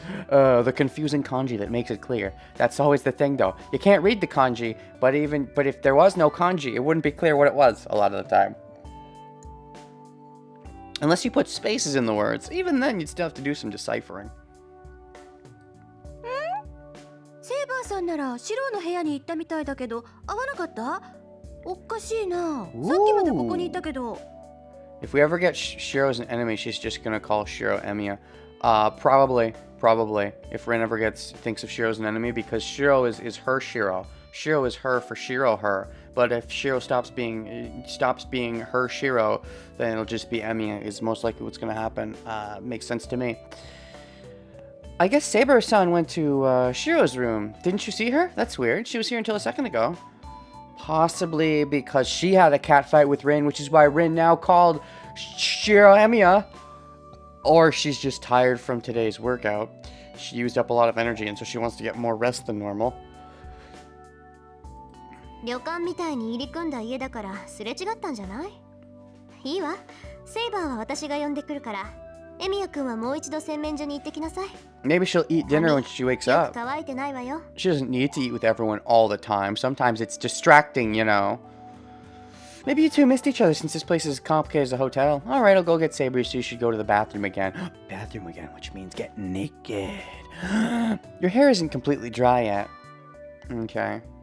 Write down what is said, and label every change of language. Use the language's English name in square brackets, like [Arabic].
[English] The confusing kanji that makes it clear. That's always the thing though. You can't read the kanji, but if there was no kanji, it wouldn't be clear what it was a lot of the time. Unless you put spaces in the words. Even then, you'd still have to do some deciphering. [Japanese] セーバーさんならシロの部屋に行ったみたいだけど、会わなかった？おかしいな。さっきまでここにいたけど。 [English] If we ever get Shiro as an enemy, she's just gonna call Shiro Emiya. Probably. If Rin ever thinks of Shiro as an enemy, because Shiro is her Shiro. Shiro is her for Shiro her. But if Shiro stops being her Shiro, then it'll just be Emiya. Is most likely what's gonna happen. Makes sense to me. I guess Saber-san went to Shiro's room. Didn't you see her? That's weird. She was here until a second ago. Possibly because she had a cat fight with Rin, which is why Rin now called Shiro Emiya. Or she's just tired from today's workout. She used up a lot of energy, and so she wants to get more rest than normal. [Japanese] 旅館みたいに入り組んだ家だからすれ違ったんじゃない？いいわ。セイバーは私が呼んでくるから。エミヤくんはもう一度洗面所に行ってきなさい。 [English] Maybe she'll eat dinner when she wakes [Japanese] よく [English] up. [Japanese] 乾いてないわよ。 [English] She doesn't need to eat with everyone all the time. Sometimes it's distracting, you know. Maybe you two missed each other since this place is as complicated as a hotel. Alright, I'll go get Saber so you should go to the bathroom again. Bathroom again, which means get naked. Your hair isn't completely dry yet. Okay.